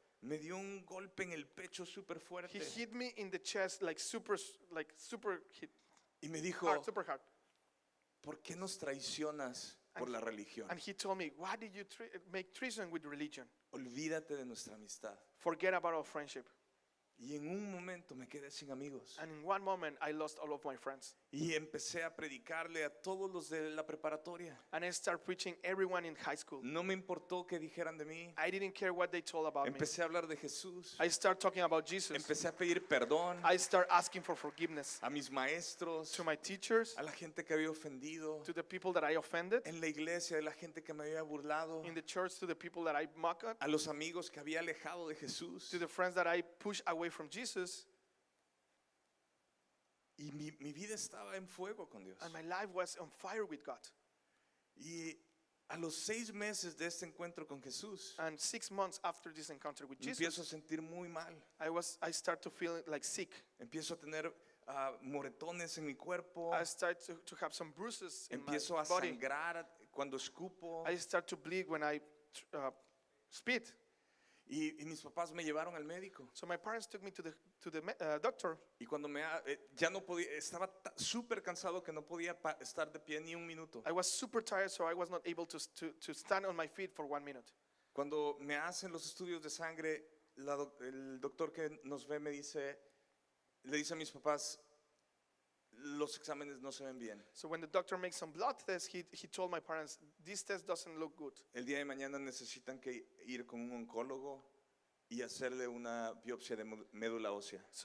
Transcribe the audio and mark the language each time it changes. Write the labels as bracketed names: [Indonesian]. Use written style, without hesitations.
[Spanish] me dio un golpe en el pecho súper fuerte. [English] he hit me in the chest like super hit, [Spanish] Y me dijo, [English] hard, super hard. [Spanish] ¿por qué nos traicionas por la religión? [English] And he told me, why did you make treason with religion? [Spanish] Olvídate de nuestra amistad. [English] Forget about our friendship. [Spanish] Y en un momento me quedé sin amigos. [English] And in one moment, I lost all of my friends. [Spanish] Y empecé a predicarle a todos los de la preparatoria. [English] And I started preaching everyone in high school. [Spanish] No me importó qué dijeran de mí. [English] I didn't care what they told about me. [Spanish] Empecé a hablar de Jesús. [English] I started talking about Jesus. [Spanish] Empecé a pedir perdón [English] I started asking for forgiveness [Spanish] a mis maestros, [English] to my teachers, [Spanish] a la gente que había ofendido, [English] to the people that I offended, [Spanish] en la iglesia, a la gente que me había burlado, [English] in the church, to the people that I mocked, [Spanish] a los amigos que había alejado de Jesús. [English] to the friends that I pushed away from Jesus. [Spanish] Y mi vida estaba en fuego con Dios. [English] And my life was on fire with God. [Spanish] Y a los 6 meses de este encuentro con Jesús, [English] And 6 months after this encounter with [Spanish] me [English] Jesus, [Spanish] empiezo a sentir muy mal. [English] I start to feel like sick. [Spanish] Empiezo a tener moretones en mi cuerpo. [English] I start to have some bruises in my [Spanish] Empiezo a [English] body. [Spanish] sangrar cuando escupo. [English] I start to bleed when I spit. [Spanish] Y mis papás me llevaron al médico. [English] So my parents took me to the doctor. [Spanish] Y cuando ya no podía, estaba súper cansado que no podía estar de pie ni un minuto. [English] I was super tired, so I was not able to stand on my feet for 1 minute. [Spanish] Cuando me hacen los estudios de sangre, el doctor que nos ve le dice a mis papás, los exámenes no se ven bien. [English] So when the doctor makes some blood tests, he told my parents, this test doesn't look good. [Spanish] El día de mañana necesitan que ir con un oncólogo y hacerle una biopsia de médula ósea.